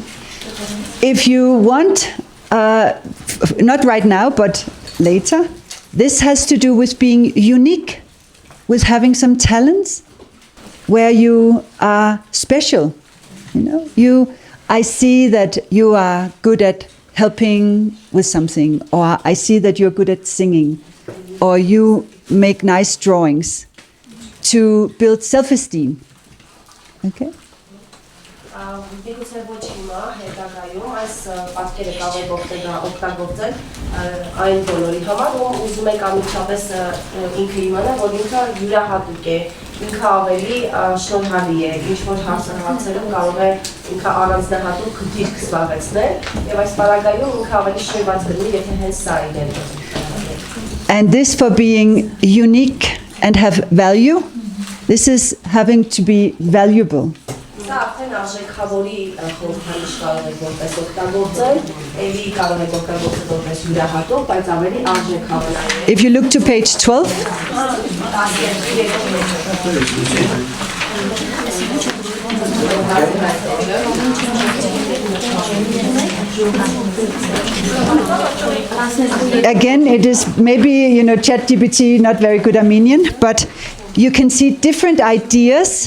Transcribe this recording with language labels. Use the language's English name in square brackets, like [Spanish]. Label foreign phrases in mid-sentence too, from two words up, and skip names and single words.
[English] If you want, not right now, but later, this has to do with being unique, with having some talents, where you are special. You know, I see that you are good at helping with something, or I see that you're good at singing, or you make nice drawings to build self-esteem. Okay? [Armenian] Միգուցե ոչ հիմա, հետագայում այս պատկերը կարող օգտագործել այն բոլորի համար, ում ուզում եք ամիջապես ինքը իմանա, որ ինքը յուրահատուկ է, ինքը ավելի շնորհալի է, ինչ-որ հարցերում կարող է ինքը առանձնահատուկ դիրք զբաղեցնել, եւ այս պարագայում ինքը ավելի շնորհված կլինի, եթե հենց սա իրեն։ [English] And this for being unique and have value, this is having to be valuable. If you look to page 12, again, it is maybe, ChatGPT, not very good Armenian, but you can see different ideas.